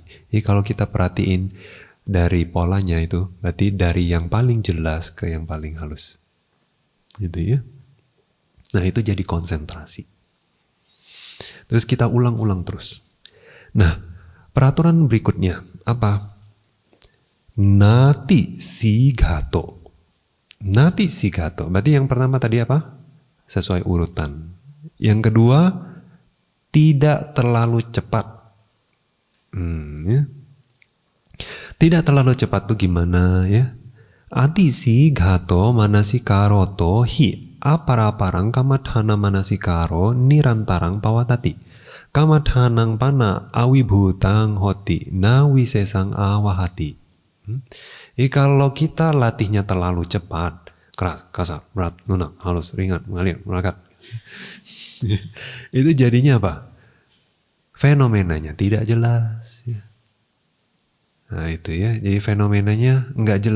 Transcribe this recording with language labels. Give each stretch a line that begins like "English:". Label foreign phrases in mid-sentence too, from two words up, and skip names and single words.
Indonesian: Jadi kalau kita perhatiin dari polanya itu, berarti dari yang paling jelas ke yang paling halus. Gitu ya. Nah itu jadi konsentrasi. Terus kita ulang-ulang terus. Nah, peraturan berikutnya apa?
Pali: Nati sigato. Nati sigato.
Indonesian: Berarti yang pertama tadi apa? Sesuai urutan. Yang kedua, tidak terlalu cepat. Ya. Tidak terlalu cepat tuh gimana ya?
Pali: Ati sigato manasikaroto hi. Aparaparang kamadhana manasikaro nirantarang pawatati. Kamadhanang pana awibhutang hoti na wisesang awahati.
Indonesian: Jadi kalau kita latihnya terlalu cepat, keras, kasar, berat, lunak, halus, ringan, mengalir, melekat. Itu jadinya apa? Fenomenanya tidak jelas. Nah itu ya, jadi fenomenanya nggak jelas.